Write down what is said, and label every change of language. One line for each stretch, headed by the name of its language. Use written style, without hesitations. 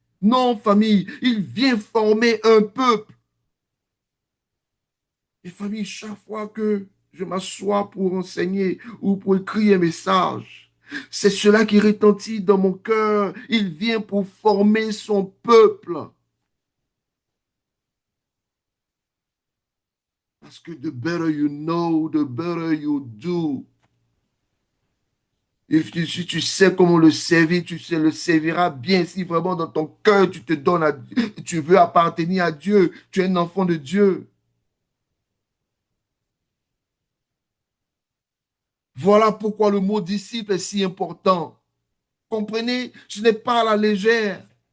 French: Non, famille, il vient former un peuple. Et famille, chaque fois que je m'assois pour enseigner ou pour écrire un message, c'est cela qui retentit dans mon cœur. Il vient pour former son peuple. Parce que
English: the better you know, the better you do.
French: Et si tu sais comment le servir, tu sais, le serviras bien. Si vraiment dans ton cœur, tu te donnes à, tu veux appartenir à Dieu, tu es un enfant de Dieu. Voilà pourquoi le mot disciple est si important. Comprenez, ce n'est pas à la légère.